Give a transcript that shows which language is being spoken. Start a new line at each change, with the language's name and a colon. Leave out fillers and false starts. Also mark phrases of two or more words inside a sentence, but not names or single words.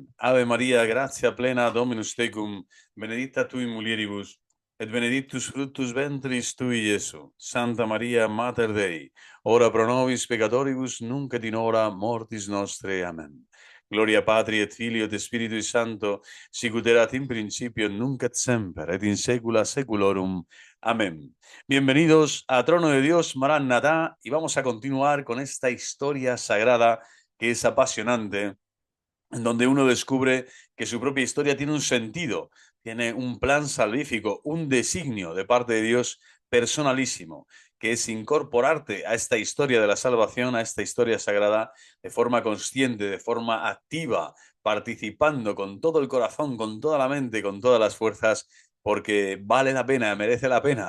Latin: Ave Maria, gratia plena Dominus tecum, benedicta tui mulieribus, et benedictus fructus ventris tui, Iesu. Santa Maria, Mater Dei, ora pro nobis peccatoribus, nunc et in hora mortis nostre. Amen. Gloria Patri et Filio et Spiritui Sancto, sicut erat in principio, nunc et semper, et in saecula saeculorum. Amén.
Spanish: Bienvenidos a Trono de Dios, Maranatá, y vamos a continuar con esta historia sagrada que es apasionante, en donde uno descubre que su propia historia tiene un sentido, tiene un plan salvífico, un designio de parte de Dios personalísimo, que es incorporarte a esta historia de la salvación, a esta historia sagrada, de forma consciente, de forma activa, participando con todo el corazón, con toda la mente, con todas las fuerzas, porque vale la pena, merece la pena.